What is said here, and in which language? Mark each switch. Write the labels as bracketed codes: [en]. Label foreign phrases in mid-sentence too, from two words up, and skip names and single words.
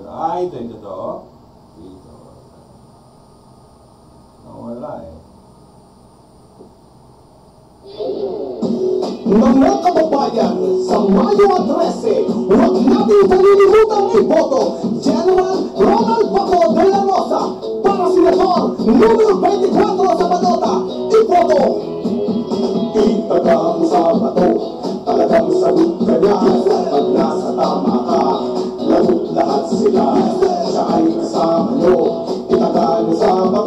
[tl] Ito. Ito. Nawala eh. Mga kababayan, sa Mayo 13, huwag natin kalilimutan iboto General Ronald Bato de la Rosa para Senador numero 24 sa balota. Iboto! Itaga mo sa bato, talagang sagot ka niya. Pag nasa tama ka, lagot lahat sila. Siya ay kasama nyo, itaga niyo sa bato.